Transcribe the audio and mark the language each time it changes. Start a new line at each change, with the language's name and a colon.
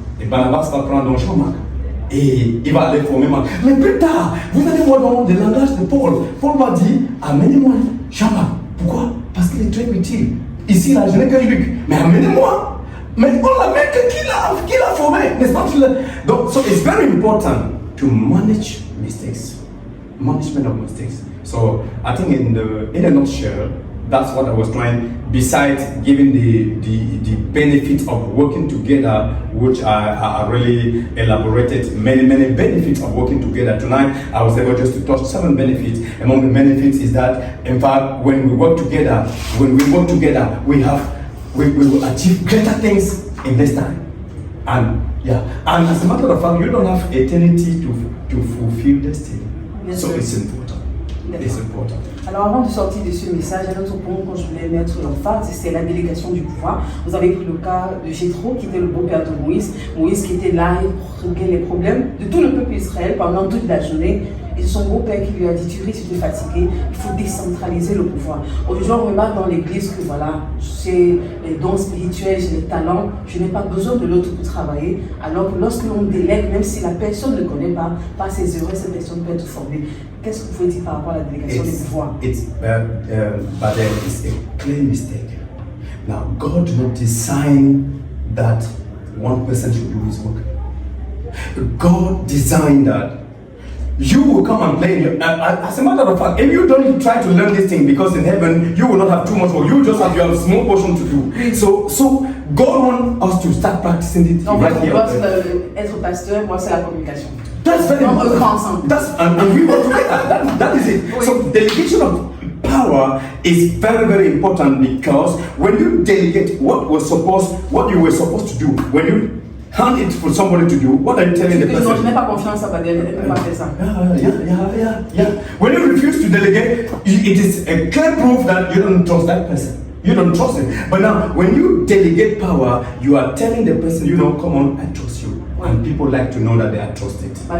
French: Et Barnabas va prendre donc Jean-Marc. Et il va aller former Marc. Mais plus tard, vous allez voir dans le langage de Paul. Paul va dire, amenez-moi Jean-Marc. Pourquoi? Parce qu'il est très utile. Ici, là, je n'ai que Luc. Mais amenez-moi. Mais on l'a même qu'il a formé. N'est-ce pas?
English: Donc, so it's very important to manage mistakes. Management of mistakes. So, I think in a nutshell, that's what I was trying, besides giving the benefits of working together, which I really elaborated many benefits of working together. Tonight, I was able just to touch 7 benefits. Among the benefits is that, in fact, when we work together, we will achieve greater things in this time. And as a matter of fact, you don't have eternity to fulfill destiny. So it's important. It's important.
French: Alors avant de sortir de ce message, un autre point que je voulais mettre l'emphase, c'est la délégation du pouvoir. Vous avez pris le cas de Jéthro, qui était le beau-père de Moïse. Moïse qui était là, il réglait les problèmes de tout le peuple d'Israël pendant toute la journée. Et son beau-père qui lui a dit, tu risques de fatiguer, il faut décentraliser le pouvoir. Aujourd'hui, on remarque dans l'église que voilà, j'ai les dons spirituels, j'ai les talents, je n'ai pas besoin de l'autre pour travailler. Alors que lorsque l'on délègue, même si la personne ne connaît pas, par ses erreurs, cette personne peut être formée. Qu'est-ce que vous pouvez dire par rapport à la délégation des pouvoirs?
English: But there is a clear mistake. Now, God did not design that one person should do his work. God designed that you will come and play. As a matter of fact, if you don't try to learn this thing, because in heaven you will not have too much work, you just have your small portion to do. So God wants us to start practicing it right here.
French: Être pasteur, moi c'est la communication.
English: That's very important. And we work together. That is it. Oui. So delegation of power is very important, because when you delegate what you were supposed to do, when you hand it for somebody to do, what are you telling the person?
French: Non, je n'ai pas confiance à Badel, elle ne peut pas faire ça.
English: Yeah. When you refuse to delegate, it is a clear proof that you don't trust that person. You don't trust it. But now, when you delegate power, you are telling the person, come on, I trust you. And people like to know that they are trusted.